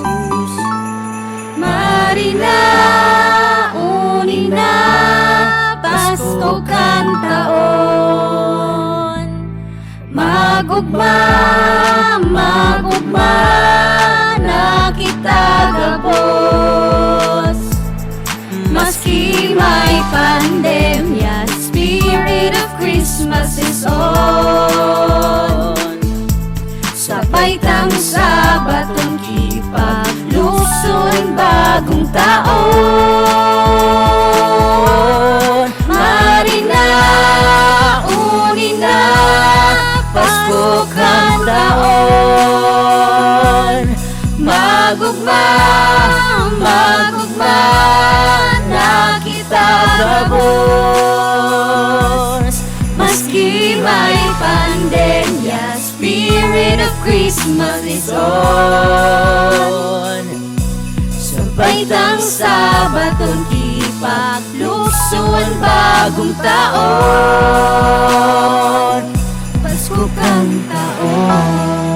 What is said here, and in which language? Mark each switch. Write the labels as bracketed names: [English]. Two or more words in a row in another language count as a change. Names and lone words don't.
[Bikol] Mari na, uni na, Pasko kan taon. Magugma, magugma na kita gabos. Maski may pandemya, [English] Spirit of Christmas is on. [Bikol] Sabay tang Sabaton kipaglukso ang bagong taon. Mari na, uni na, Pasko kan taon. Magugma, magugma na kita gabos. Maski may pandemya, [English] Spirit of Christmas is on. [Bikol] Sabay tang Sabaton kipaglukso ang bagong taon. Pasko kan taon.